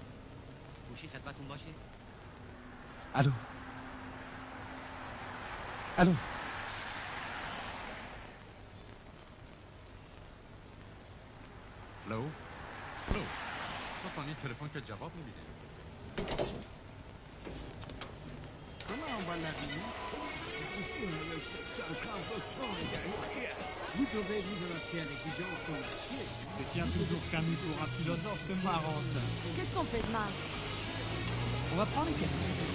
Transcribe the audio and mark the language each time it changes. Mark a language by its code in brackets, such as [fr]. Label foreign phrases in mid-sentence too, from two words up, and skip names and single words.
[fa] گوشی خدمتتون باشه؟ الو الو الو الو سلطانی تلفن که جواب نمیده. [fr] Vous devez vous adapter à l'exigence qu'on a. Je tiens toujours Camus pour un philosophe, c'est marrant ça. Qu'est-ce qu'on fait demain? On va prendre les cafés.